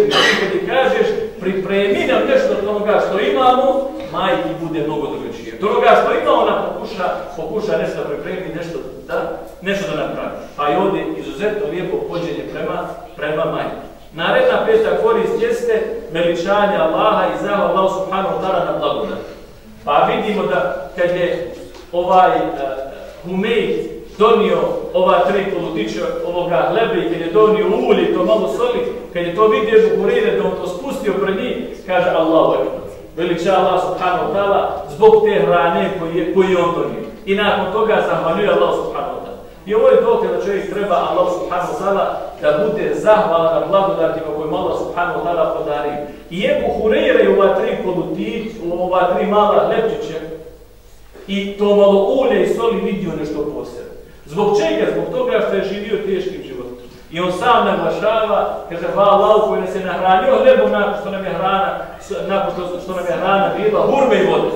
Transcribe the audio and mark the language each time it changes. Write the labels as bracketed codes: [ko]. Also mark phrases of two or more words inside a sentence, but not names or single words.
[bs] Znači kad ti kažeš pripremi nam nešto od onoga što imamo, majki bude mnogo drugačije. Od onoga što ima ona pokuša nešto pripremiti, nešto da napravi. Pa i ovdje izuzetno lijepo pođenje prema majki. Naredna peta korist jeste veličanje Allaha i zahvala Allahu [ar] سبحانه وتعالى [bs] na blagodat. Pa vidimo da kad je Humeid donio ova 3 polutića ovoga hleba i kad je donio ulje i to malo soli, kad je to vidio Ebu Hureyre da on to spustio pred njih, kaže [ar] الله أكبر. [bs] Veliča Allah [ar] سبحانه وتعالى [bs] zbog te hrane koju je on donio. I nakon toga zahvaljuje Allah [ar] سبحانه وتعالى. [bs] I ovo je dokaz da čovjek treba Allah [ar] سبحانه وتعالى [bs] da bude zahvalan na blagodatima koje Allah [ar] سبحانه وتعالى [bs] podario. I Ebu Hureyre u ova 3 polutića, u ova 3 mala hlebčića i to malo ulje i soli vidio nešto posebno. Zbog čega? Zbog toga što je živio teškim životom. I on sam naglašava, kaže hvala Allahu koji nas je nahranio hlebom nakon što nam je hrana bila hurme i voda.